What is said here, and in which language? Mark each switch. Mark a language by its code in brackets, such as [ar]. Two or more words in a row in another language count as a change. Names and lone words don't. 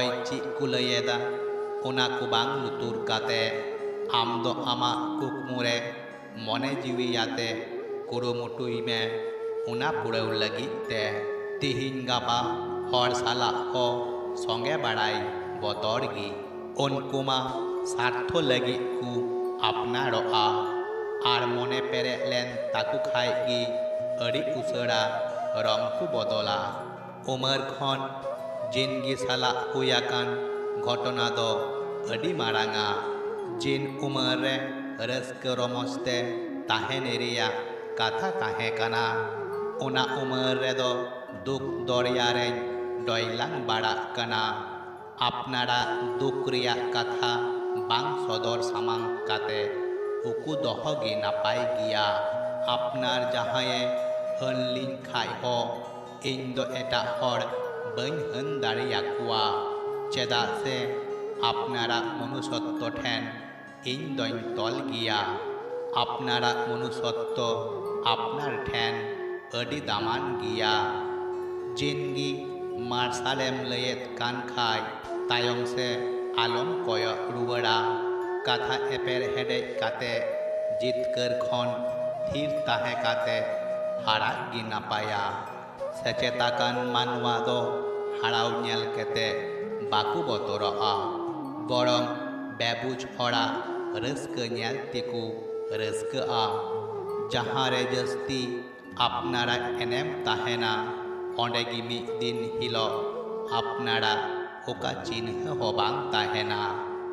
[sat] चेद को लैयेदा ओना को बांग लुतुर काते आम दो आमाग कुकमु रे मने जिवी याते कुरुमुटुय मे ओना पुराव लागिद ते तेहिं गापा हड़ सालाग को संगे बाड़ाय बतर गी उनको मा स्वार्थ लागिद को आपनारोआ आर मने पेरेज लेन ताकु खाय गी अडि उसारा रंग को बदला उमर खन जिनगी सालाग हुय आकान घटना दो अडि मारांगा जिन उमर रे रस्का रमजते ताहेन रेयाग काथा ताहे काना ओना उमर रे दो दुख दरिया रे डयलांग बाड़ाग काना आपनारा दुख रेयाग काथा बांग सदर सामांग काते उकु दहो गे नापाय गिया आपनार जहाये होनलिन खाय हो इन दो एटा हड़ बाñ होन दाड़ियाकुआ चेदाग से आपनारा मनुष्यत्व ठेन इन दोñ तल गिया आपनारा मनुष्यत्व आपनार ठेन अडि दामान गिया जिनगी मार्शालेम लैयेद कान खाय तायम से आलम कयग रुवाड़ा कथा एपेर हेडेज काते जितकार खन थिर ताहे काते हाड़ाग गी नापाया सेचेताकान मानवा दो हाड़ाव नेल केते बाकु बतरआ बरं बेबुझ हड़ा रस्का नेल तेकु रस्काआ जहां रे जस्ती आपनारा एनेम ताहेना ओंडे गी मिद दिन हिलोग आपनारा ओका चिन्ह हो बांग ताहेना।